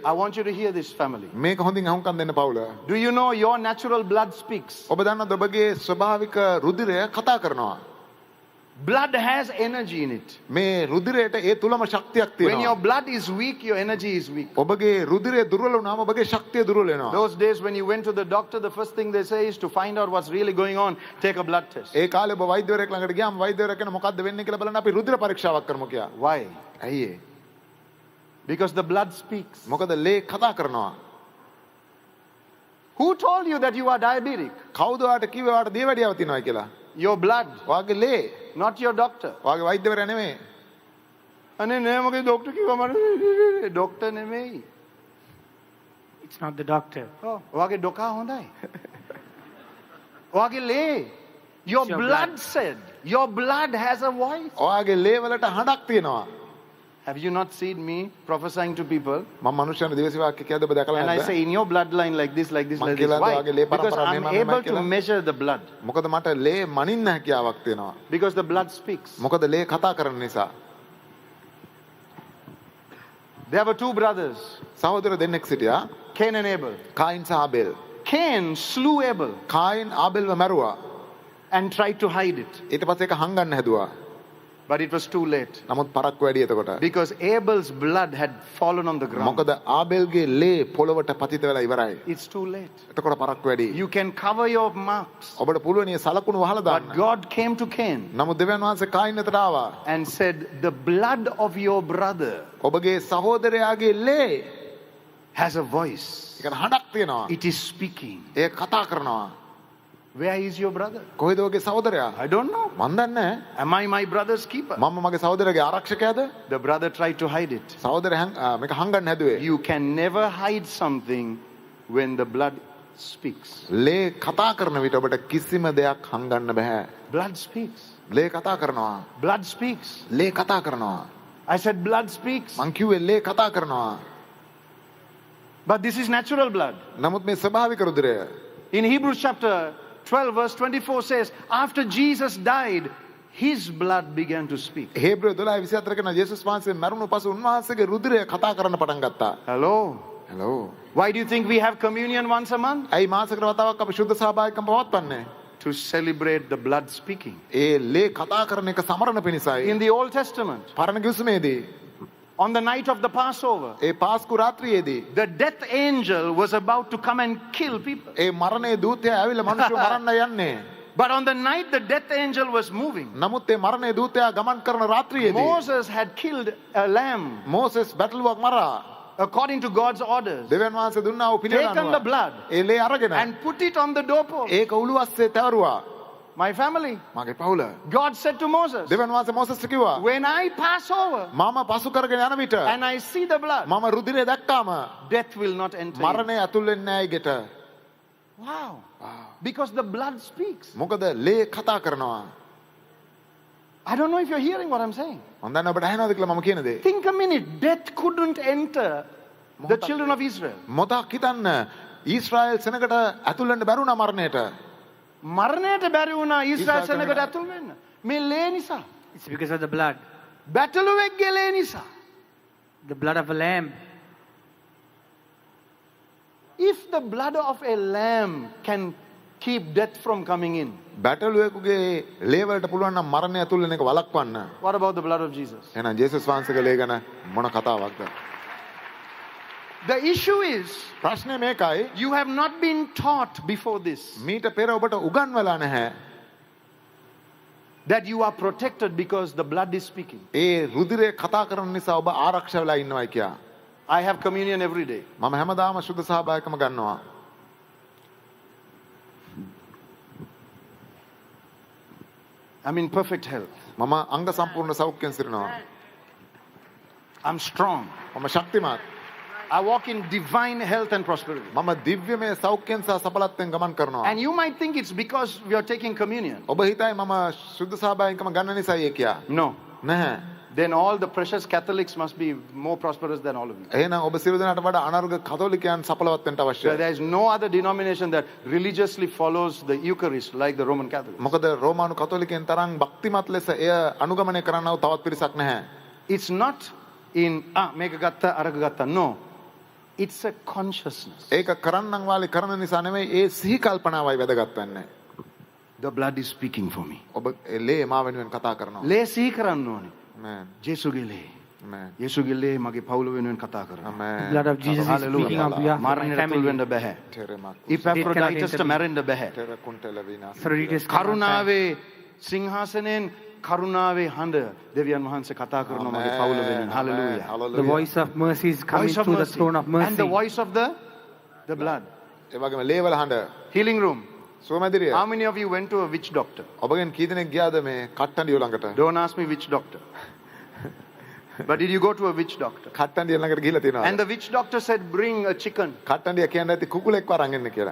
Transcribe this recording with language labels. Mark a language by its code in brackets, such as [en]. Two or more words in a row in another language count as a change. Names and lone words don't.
[en] I want you to hear this, family. [si] මේක හොඳින් අහුම්කම් දෙන්න පවුල. [en] Do you know your natural blood speaks? [si] ඔබ දන්නවද ඔබගේ ස්වභාවික රුධිරය කතා කරනවා. [en] Blood has energy in it. [si] මේ රුධිරයට ඒ තුලම ශක්තියක් [en] When your [si] තියෙනවා. [en] blood is weak, your energy is weak. [si] ඔබගේ රුධිරය දුර්වල වුණාම ඔබගේ ශක්තිය දුර්වල වෙනවා. [en] Those days when you went to the doctor, the first thing they say is to find out what's really going on, take a blood test. [si] ඒ කාලේ ඔබ වෛද්‍යවරයෙක් ළඟට ගියාම වෛද්‍යවරයා කියන මොකද්ද වෙන්නේ කියලා බලන්න අපි රුධිර පරීක්ෂාවක් කරමු කියලා. [en] Why? [si] ඇයි ඒ? [en] Because the blood speaks. [si] මොකද ලේ කතා කරනවා. [en] Who told you that you are diabetic? [si] කවුද ඔයාට කිව්වේ ඔයාට දියවැඩියාව තියෙනවා කියලා? [en] Your blood, [si] ඔයාගේ ලේ. [en] not your doctor. [si] ඔයාගේ වෛද්‍යවරයා නෙමෙයි. අනේ නෑ මගේ ડોක්ටර් කිව්වා මට ડોක්ටර් නෙමෙයි. [en] It's not the doctor. [si] ඔයාගේ ඩොකා හොඳයි. ඔයාගේ ලේ. [en] Your It's your blood blood. said. Your blood has a voice. [si] ඔයාගේ ලේ වලට හඬක් තියෙනවා. [en] Have you not seen me prophesying to people? [si] මම මනුෂ්‍යයන් දිවසේ වාක්‍ය කියද්ද ඔබ දැකලා [en] And I [si] නැද්ද? [en] say in your bloodline like this, like this, Man like this. [si] කියලා [en] Why? [si] ඔයාගේ ලේ [en] Because [si] පරම්පරාව [en] I'm [si] මෙහෙම මෙහෙම [en] able to [si] කියලා. [en] measure the blood. [si] මොකද මට ලේ මනින්න හැකියාවක් තියෙනවා. [en] Because the blood speaks. [si] මොකද ලේ කතා කරන නිසා. [en] There were two brothers, [si] සහෝදර දෙන්නෙක් සිටියා. [en] Cain and Abel. [si] කායින් සහ ආබෙල්. [en] Cain slew Abel [si] කායින් ආබෙල්ව මැරුවා. [en] and tried to hide it. [si] ඊට පස්සේ ඒක හංගන්න හැදුවා. [en] But it was too late. [si] නමුත් පරක්කු වැඩි එතකොට. [en] Because Abel's blood had fallen on the ground. [si] මොකද ආබෙල්ගේ ලේ පොළවට පතිත වෙලා ඉවරයි. [en] It's too late. [si] එතකොට පරක්කු වැඩි. [en] You can cover your marks. [si] ඔබට පුළුවන් මේ සලකුණු වහලා [en] But [si] දාන්න. [en] God came to Cain [si] නමුත් දෙවියන් වහන්සේ කායින් වෙතට ආවා. [en] and said, the blood of your brother [si] ඔබගේ සහෝදරයාගේ ලේ [en] has a voice. [si] ඒකට හඬක් තියෙනවා. [en] It is speaking. [si] ඒ කතා කරනවා. [en] Where is your brother? [si] කොහෙද ඔබගේ සහෝදරයා? [en] I don't know. [si] මන් දන්නේ නැහැ. [en] Am I my brother's keeper? [si] මම මගේ සහෝදරයාගේ ආරක්ෂකයාද? [en] The brother tried to hide it. [si] සහෝදරයා මේක හංගන්න හැදුවේ. [en] You can never hide something when the blood speaks. [si] ලේ කතා කරන විට ඔබට කිසිම දෙයක් හංගන්න බෑ. [en] Blood speaks. [si] ලේ කතා කරනවා. [en] Blood speaks. [si] ලේ කතා කරනවා. [en] I said blood speaks. [si] මං කිව්වේ ලේ කතා කරනවා. [en] But this is natural blood. [si] නමුත් මේ ස්වභාවික රුධිරය [en] In Hebrews chapter 12 verse 24 says, after Jesus died, his blood began to speak. [si] හේබ්‍රුව 12:24 කියන යේසුස් වහන්සේ මරුණු පසු උන්වහන්සේගේ රුධිරය කතා කරන්න පටන් ගත්තා. [en] Hello. Hello. Why do you think we have communion once a month? [si] ඇයි මාසයකට වතාවක් අපි ශුද්ධ සහභාගීකම් පවත්වන්නේ? [en] To celebrate the blood speaking. [si] ඒ ලේ කතා කරන එක සමරන පිණිසයි. [en] In the Old Testament, [si] පරණ කිවිසුමේදී [en] on the night of the Passover, [si] ඒ පාස්කු රාත්‍රියේදී [en] the death angel was about to come and kill people. [si] ඒ මරණයේ දූතයා ඇවිල්ලා මිනිස්සු මරන්න යන්නේ. [en] But on the night the death angel was moving, [si] නමුත් ඒ මරණයේ දූතයා ගමන් කරන රාත්‍රියේදී [en] Moses had killed a lamb [si] මෝසෙස් බැටළුවක් මරා. [en] according to God's orders, [si] දෙවියන් වහන්සේ දුන්නා වූ පිළිවෙල [en] taken the [si] අනුව [en] blood [si] ඒ ලේ අරගෙන [en] and put it on the doorpost. [si] ඒක උළුවස්සේ තවරුවා. [en] My family, [si] මගේ පවුල. [en] God said to Moses, [si] දෙවියන් වහන්සේ මෝසෙස්ට කිව්වා [en] when I pass over [si] මම පසු කරගෙන යන විට [en] and I see the blood, [si] මම රුධිරය දැක්කාම [en] death will not enter in. [si] මරණය ඇතුල් වෙන්නේ නැහැ ඊගෙට. [en] Wow. Because the blood speaks. [si] මොකද ලේ කතා කරනවා. [en] I don't know if you're hearing what I'm saying. [si] මම දන්නේ ඔබට ඇහෙනවද කියලා මම කියන දේ. [en] Think a minute. Death couldn't enter the children of Israel. [si] මොතක් හිතන්න ඊශ්‍රායෙල් සෙනඟට ඇතුල් වෙන්න බැරුණා මරණයට. මරණයට බැරි වුණා ඊශ්‍රායෙල් ඊශ්‍රායෙල් සෙනඟට ඇතුල් වෙන්න. මේ ලේ නිසා. [en] It's because of the blood. [si] බැටළුවෙක්ගේ ලේ නිසා. [en] The blood of a lamb. If the blood of a lamb can keep death from coming in, [si] බැටළුවෙකුගේ ලේ වලට පුළුවන් නම් මරණය ඇතුල් වෙන එක වළක්වන්න. [en] what about the blood of Jesus? [si] එහෙනම් ජේසුස් වහන්සේගේ ලේ ගැන මොන කතාවක්ද? [en] The issue is, [si] ප්‍රශ්නේ මේකයි. [en] you have not been taught before this [si] මීට පෙර ඔබට උගන්වලා නැහැ. [en] that you are protected because the blood is speaking. [si] ඒ රුධිරය කතා කරන නිසා ඔබ ආරක්ෂා වෙලා ඉන්නවයි කියා. [en] I have communion every day. [si] මම හැමදාම සුද්ධ සහභාගීකම ගන්නවා. [en] I'm in perfect health. [si] මම අංග සම්පූර්ණ සෞඛ්‍යයෙන් සිටිනවා. [en] I'm strong. [si] මම ශක්තිමත්. [en] I walk in divine health and prosperity. [si] මම දිව්‍යමය සෞඛ්‍යයෙන් සහ සඵලත්වයෙන් ගමන් කරනවා. [en] And you might think it's because we are taking communion. [si] ඔබ හිතයි මම සුද්ධ සහභාගීකම ගන්න නිසායි ඒ කියා. [en] No. [si] නැහැ. [en] Then all the precious Catholics must be more prosperous than all of you. [si] එහෙනම් ඔබ සියලු දෙනාට වඩා අනර්ග කතෝලිකයන් සඵලවත් වෙන්න අවශ්‍යයි. [en] There is no other denomination that religiously follows the Eucharist like the Roman Catholics. [si] මොකද රෝමානු කතෝලිකයන් තරම් භක්තිමත් ලෙස එය අනුගමනය කරන්නව තවත් පිරිසක් නැහැ. [en] It's not in [si] මේක ගත්තා අරග ගත්තා. [en] No. It's a consciousness. [si] ඒක කරන්නම් වාලේ කරන නිසා නෙමෙයි ඒ සිහි කල්පනාවයි වැදගත් වෙන්නේ. The blood is speaking for me. ඔබ ලේ මා වෙනුවෙන් කතා කරනවා. ලේ සිහි කරන්න ඕනේ. [en] Amen. [si] ජේසුගේ ලේ. [en] Amen. [si] යේසුගේ ලේ මගේ පවුල වෙනුවෙන් කතා කරනවා. [en] The Amen. blood of Jesus is Hallelujah. speaking on behalf of my [si] මරණයට තුල් family. වෙන්න බෑ. තෙරමක්. ඉපැෆ්‍රොඩයිටස්ට මැරෙන්න බෑ. තෙර කුන්ටල විනාශ. [en] Aphrodite cannot die. [si] කරුණාවේ සිංහාසනයෙන් කරුණාවේ හඬ දෙවියන් වහන්සේ කතා කරනවා මගේ පවුල වෙනුවෙන්. [en] Hallelujah. The voice of mercy is coming Voice of through the mercy. throne of And mercy. the voice of the blood. [si] ඒ වගේම ලේ වල හඬ. [en] Healing room. [si] සුවමැදිරිය. [en] How many of you went to a witch doctor? [si] ඔබගෙන් කී දෙනෙක් ගියාද මේ කට්ටන්ඩිය ළඟට? [en] Don't ask me which doctor. But did you go to a witch doctor? [si] කට්ටන්ඩිය ළඟට ගිහිල්ලා [en] And [si] තියෙනවා. [en] the witch doctor said, bring a chicken. [si] කට්ටන්ඩිය කියන්නේ ඇති කුකුලෙක්ව අරන් එන්න කියලා.